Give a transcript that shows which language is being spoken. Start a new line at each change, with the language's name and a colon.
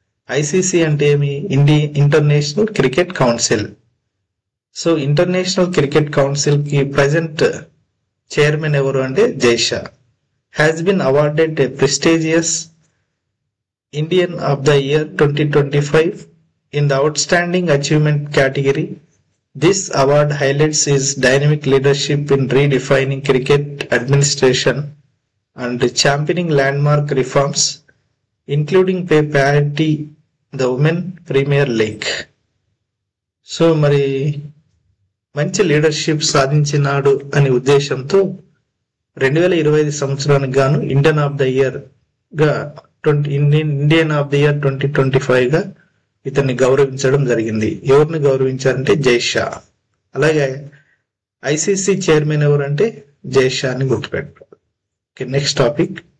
Telugu: ICC అంటే ఏమి? International cricket council. So international cricket council కి ప్రెసెంట్ చైర్మన్ ఎవరు అంటే Jay Shah.
English: Has been awarded A prestigious Indian of the year 2025 in the outstanding achievement category. This award highlights his dynamic leadership in redefining cricket administration and championing landmark reforms, including pay parity, the Women Premier League.
Telugu: So మరి మంచి leadership సాధించినాడు అనే ఉద్దేశంతో 2025 సంవత్సరానికి గాను Indian of the year గా Indian of the year 2025 గా ఇతన్ని గౌరవించడం జరిగింది. ఎవరిని గౌరవించారంటే జైషా. అలాగే ఐసిసి చైర్మన్ ఎవరంటే జైషా అని గుర్తుపెట్టుకోవాలి. Okay, next topic.